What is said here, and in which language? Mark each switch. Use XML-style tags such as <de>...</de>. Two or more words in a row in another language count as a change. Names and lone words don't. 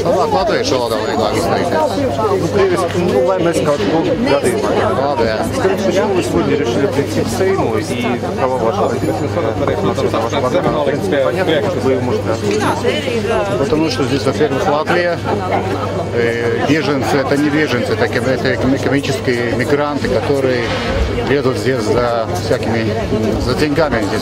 <lv>Labāk latviešu valodā vieglāk izteikties. Lai mēs kaut ko gadījumā. Labi, jā.</lv> <ru>Скорее всего, мы сегодня решили прийти в Сейму и кого ваша понятно, что вы можете ответить. Потому что здесь, во-первых, Латвия, беженцы, это не беженцы, это экономические мигранты, которые лезут здесь за всякими, за деньгами здесь.</ru>